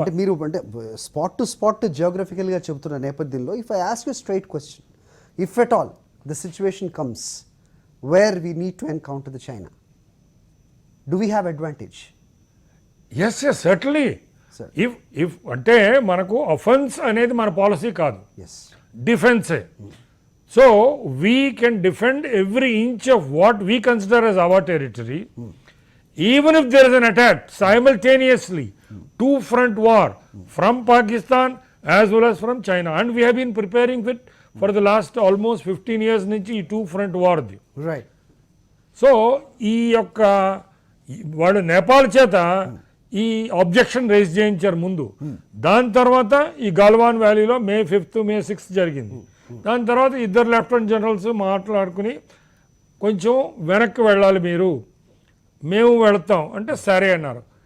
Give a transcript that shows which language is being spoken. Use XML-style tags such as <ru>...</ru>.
<te>అంటే మీరు అంటే స్పాట్ టు స్పాట్ జియోగ్రఫికల్గా చెబుతున్న నేపథ్యంలో</te> <en>If I ask you straight question, if at all the situation comes where we need to encounter the China, do we have advantage? Yes certainly. Sir.</en> <te>If అంటే మనకు offence అనేది మన policy కాదు,</te> <en>Yes. డిఫెన్సే. So we can defend every inch of what we consider as our territory, even if there is an attack simultaneously, two-front war from Pakistan as well as from China, and we have been preparing for the last almost 15 years</en> <te>నుంచి ఈ</te> <en>two-front war. Right.</en> <te>So ఈ యొక్క వాళ్ళు నేపాల్ చేత ఈ objection raise చేయించారు ముందు. దాని తర్వాత ఈ గాల్వాన్ వ్యాలీలో May 5th May 6th జరిగింది. దాని తర్వాత ఇద్దరు లెఫ్టినెంట్ జనరల్స్ మాట్లాడుకుని కొంచెం వెనక్కి వెళ్ళాలి మీరు, మేము వెళతాం అంటే సరే అన్నారు.</te>